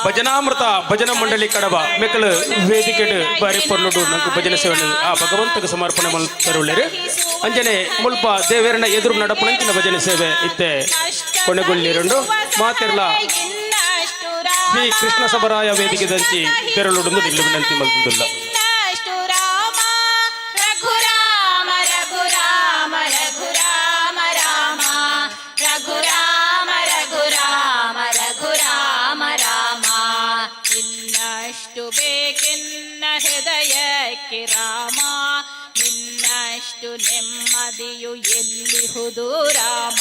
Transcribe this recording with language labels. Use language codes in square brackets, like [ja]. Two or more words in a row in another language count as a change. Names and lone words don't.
[tcy] ಭಜನಾಮೃತ ಭಜನ ಮಂಡಳಿ ಕಡಬ ಮೆಕ್ಕಲು ವೇದಿಕೆ ಬಾರಿ ಪೊರ್ಲುಡು ನಂಗೆ ಭಜನೆ ಸೇವನೆ ಆ ಭಗವಂತಗೆ ಸಮರ್ಪಣೆ ತರುಳ್ಳೇರು ಅಂಜನೆ ಮುಲ್ಪ ದೇವೇರನ ಎದುರು ನಡಪಣಂಚಿನ ಭಜನೆ ಸೇವೆ ಇತ್ತೆ ಕೊನೆಗೊಳ್ಳಿರಂಡು ಮಾತಿರ್ಲ [kn] ಇನ್ನಷ್ಟು [tcy] ಶ್ರೀ ಕೃಷ್ಣ ಸಬರಾಯ ವೇದಿಕೆ ದಂಚಿ ತೆರಳುಡು ನಿಲ್ಲು ವಿನಂತಿ ಮಲ್ತುಲ್ಲ. [kn] ಇನ್ನಷ್ಟು ರಾಮ ರಘುರಾಮ ರಘುರಾಮ ರಘುರಾಮ ರಾಮ ರಘುರಾಮ ರಘುರಾಮ ರಘುರಾಮ ರಾಮ. ಇನ್ನಷ್ಟು ಬೇಕೆನ್ನ ಹೃದಯಕ್ಕೆ ರಾಮ, ನಿನ್ನಷ್ಟು ನೆಮ್ಮದಿಯು ಎಲ್ಲಿಹುದು ರಾಮ.